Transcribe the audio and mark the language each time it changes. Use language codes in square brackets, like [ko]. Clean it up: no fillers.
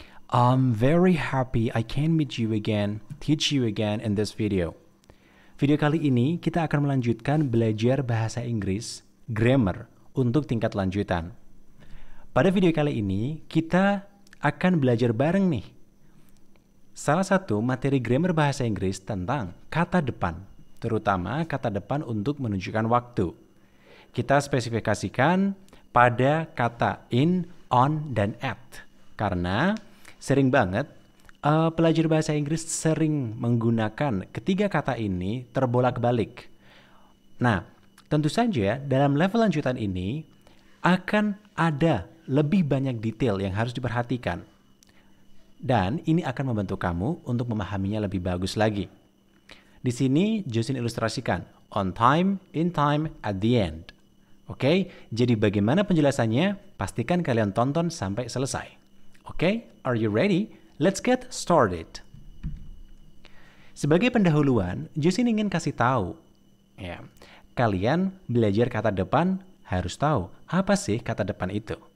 [en] I'm very happy I can meet you again, teach you again in this video. [id] Video kali ini kita akan melanjutkan belajar bahasa Inggris, grammar, untuk tingkat lanjutan. Pada video kali ini, kita akan belajar bareng nih. Salah satu materi grammar bahasa Inggris tentang kata depan, terutama kata depan untuk menunjukkan waktu. Kita spesifikasikan pada kata in, on, dan at. Karena sering banget pelajar bahasa Inggris sering menggunakan ketiga kata ini terbolak-balik. Nah, tentu saja dalam level lanjutan ini akan ada lebih banyak detail yang harus diperhatikan. Dan ini akan membantu kamu untuk memahaminya lebih bagus lagi. Di sini Jusin ilustrasikan on time, in time, at the end. Oke, jadi bagaimana penjelasannya? Pastikan kalian tonton sampai selesai. Oke, are you ready? Let's get started. Sebagai pendahuluan, Jusin ingin kasih tahu, ya, kalian belajar kata depan harus tahu apa sih kata depan itu.